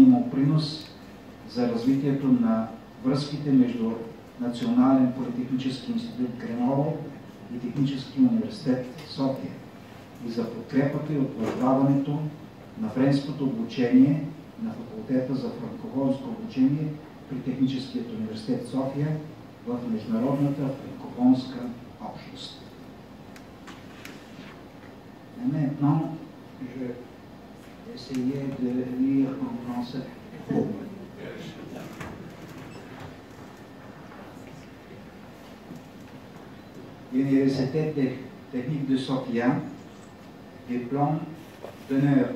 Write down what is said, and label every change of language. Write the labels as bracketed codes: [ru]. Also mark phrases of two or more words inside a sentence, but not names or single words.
[bg] му принос за развитието на връзките между Национален политехнически институт Греново и Технически университет София и за подкрепата и утвърждаването на френското обучение на факултета за франкофонско обучение при Техническият университет София в международната франкофонска общност. [fr] Maintenant, je vais essayer de lire en français. L'Université technique de Sofia, diplôme d'honneur.